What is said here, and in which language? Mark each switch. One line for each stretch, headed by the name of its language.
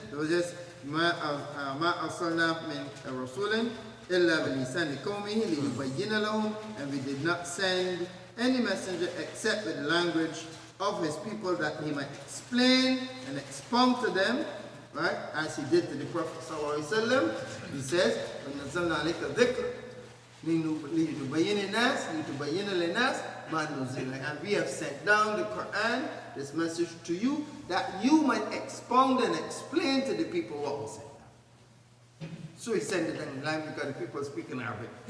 English: It was just
Arabic: ما أرسلنا من رسول إلا بلسان قومه ليبين لهم,
English: and we did not send any messenger except with the language of his people, that he might explain and expound to them, right, as he did to the Prophet sallallahu alaihi wasallam. He says,
Arabic: وَنَزَّلْنَا عَلَيْكَ الذِّكْرَ لِتُبَيِّنَ لِلنَّاسِ مَا نُزِّلَ.
English: And we have sent down the Quran, this message to you, that you might expound and explain to the people what was sent down. So he sent it in language because the people speak in Arabic.